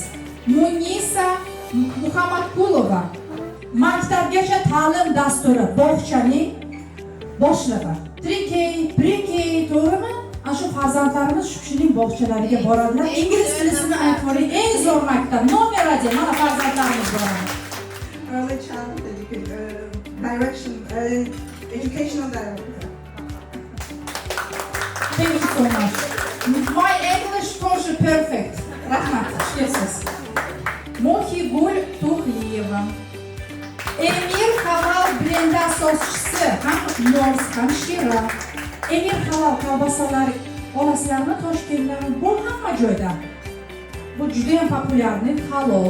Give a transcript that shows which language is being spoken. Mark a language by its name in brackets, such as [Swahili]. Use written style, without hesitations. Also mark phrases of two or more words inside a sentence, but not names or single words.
[Uzbek] Munisa Muhammadqulova, maktabgacha ta'lim dasturi bog'chaning boshlig'i. 3K, Pre-K, to'g'rimi? Ana shu farzandlarimiz shu kishining bog'chalariga boradilar. Ingliz tilini aytvoring, eng zo'r maktab. Nomer 1 mana farzandlarimiz boradi. [English] Early childhood direction, educational director. Thank you so much. My English was perfect. [Uzbek] Rahmat, xushkelibsiz. Mohigul Tuxliyeva, Emir Halal brendi asoschisi, ham Nors, ham Shira. Emir Halal kolbasalar olasizlarmi Toshkentdan? Bu hamma joyda. Bu juda ham populyarni halol.